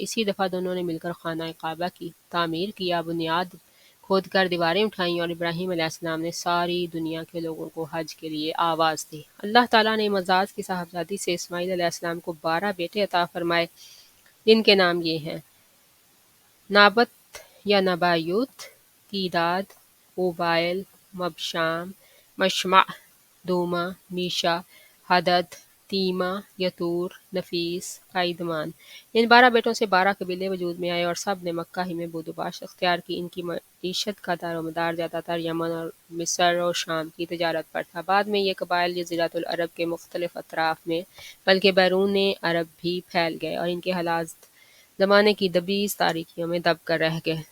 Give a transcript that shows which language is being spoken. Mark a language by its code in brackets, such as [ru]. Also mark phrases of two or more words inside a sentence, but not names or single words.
[ur] اسی دفعہ دونوں نے مل کر خانہ کعبہ کی تعمیر کیا، بنیاد کھود کر دیواریں اٹھائیں اور ابراہیم [ar] علیہ السلام [ur] نے ساری دنیا کے لوگوں کو حج کے لیے آواز دی۔ اللہ تعالیٰ نے مزاج کی صاحبزادی سے اسماعیل [ar] علیہ السلام [ur] کو 12 بیٹے عطا فرمائے، جن کے نام یہ ہیں: نابت یا نبایوت، کیداد، اوبائل، مبشام، مشمع، دوما، میشا، حدد، تیمہ، یتور، نفیس، قائدمان۔ ان 12 بیٹوں سے 12 قبیلے وجود میں آئے اور سب نے مکہ ہی میں بود و باش اختیار کی۔ ان کی معیشت کا دار و مدار زیادہ تر یمن اور مصر اور شام کی تجارت پر تھا۔ بعد میں یہ قبائل جزیرۃ العرب کے مختلف اطراف میں بلکہ بیرون عرب بھی پھیل گئے اور ان کے حالات زمانے کی دبیز تاریکیوں میں دب کر رہ گئے۔